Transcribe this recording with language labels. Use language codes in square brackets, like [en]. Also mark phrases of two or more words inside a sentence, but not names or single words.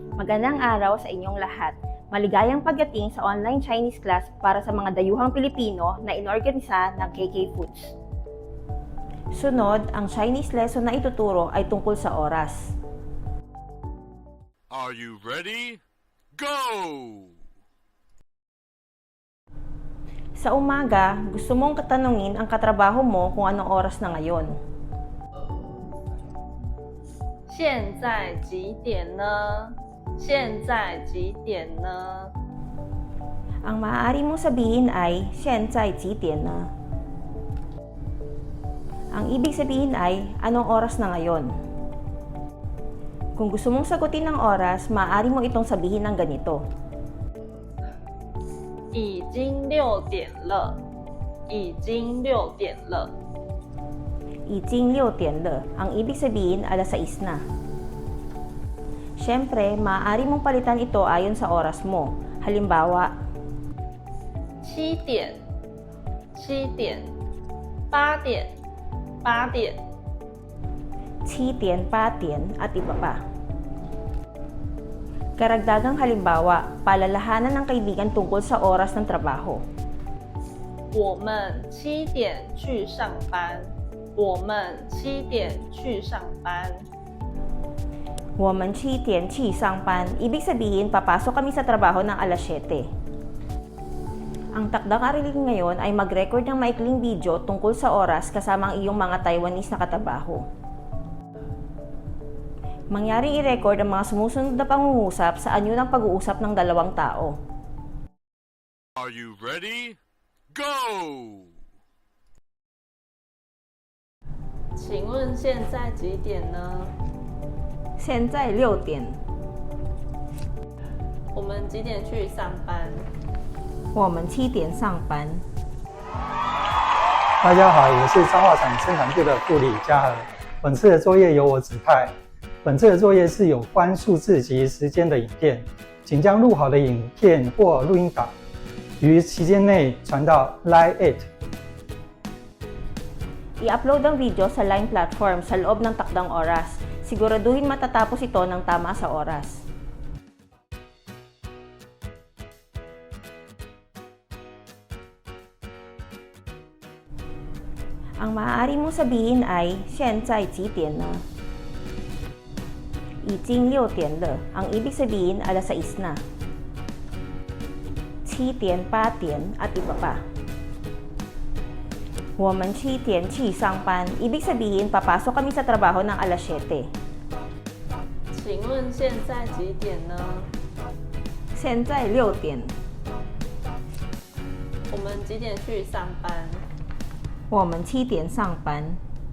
[tl] Magandang araw sa inyong lahat. Maligayang pagdating sa [en] online Chinese class [tl] para sa mga dayuhang Pilipino na inorganisa ng KK Foods. Sunod, ang Chinese lesson na ituturo ay tungkol sa oras. [en] Are you ready? Go! [tl] Sa umaga, gusto mong katanungin ang katrabaho mo kung anong oras na ngayon. [zh] 现在几点呢？现在几点呢？ [tl] Ang maaari mong sabihin ay, [zh] 现在几点呢? [tl] Ang ibig sabihin ay, anong oras na ngayon? Kung gusto mong sagutin ng oras, maaari mo itong sabihin ng ganito. [zh] 已经6点了，已经6点了。已经6点了. [tl] Ang ibig sabihin, alas 6 na. Siyempre, maaari mong palitan ito ayon sa oras mo. Halimbawa, [zh] 7 点，7点，8点，8点。 7点, 8点, [tl] at iba pa. Karagdagang halimbawa, palalahanan ng kaibigan tungkol sa oras ng trabaho. [zh] 我们7点去上班。我们7点去上班。我们7点去上班. [tl] Ibig sabihin, papasok kami sa trabaho ng alas 7. Ang takdang aralin ngayon ay mag-record ng maikling video tungkol sa oras kasama ang iyong mga Taiwanese na katabaho. Mangyaring i-record ang mga sumusunod na pangungusap sa anyo ng pag-uusap ng dalawang tao. [en] Are you ready? Go! [zh] 请问现在几点呢？现在6点. 我们几点去上班？我们7点上班. 大家好，我是彰化厂生产部的副理嘉禾。本次的作业由我指派。本次的作业是有关数字及时间的影片，请将录好的影片或录音档于期间内传到 Line It。 [tl] I-upload ang video sa Line platform sa loob ng takdang oras. Siguraduhin matatapos ito ng tama sa oras. Ang maaari mong sabihin ay, [zh] 现在几点呢? 已经6点了. [tl] Ang ibig sabihin, alas 6 na. [zh] 7 点, 8点, [tl] at iba pa. [zh] 我们7点去上班. [tl] Ibig sabihin, papasok kami sa trabaho ng alas 7. [zh] 请问现在几点呢？现在6点. 我们几点去上班？我们7点上班.